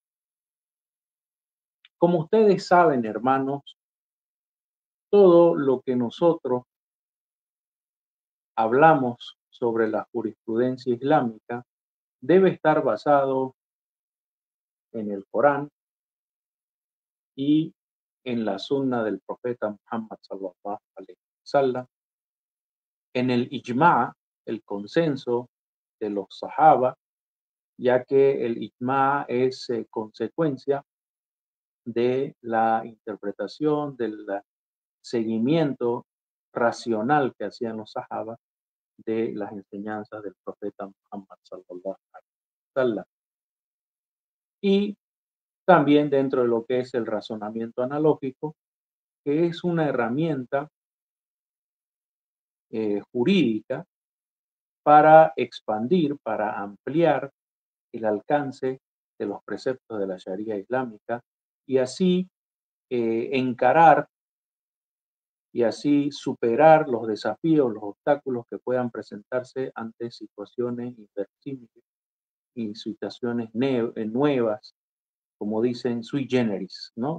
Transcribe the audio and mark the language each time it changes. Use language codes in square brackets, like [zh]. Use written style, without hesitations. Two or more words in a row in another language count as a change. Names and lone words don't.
[es] Como ustedes saben, hermanos, todo lo que nosotros hablamos sobre la jurisprudencia islámica debe estar basado en el Corán y en la sunna del profeta Muhammad [ar] صلى الله عليه وسلم, [es] en el ijma, el consenso de los sahaba, ya que el ijma es consecuencia de la interpretación, del seguimiento racional que hacían los sahaba de las enseñanzas del profeta Muhammad [ar] صلى الله عليه وسلم. [es] Y también dentro de lo que es el razonamiento analógico, que es una herramienta jurídica para expandir, para ampliar el alcance de los preceptos de la Sharia islámica y así encarar y así superar los desafíos, los obstáculos que puedan presentarse ante situaciones inverosímiles y situaciones nuevas, como dicen, [la] sui generis, [es] ¿no?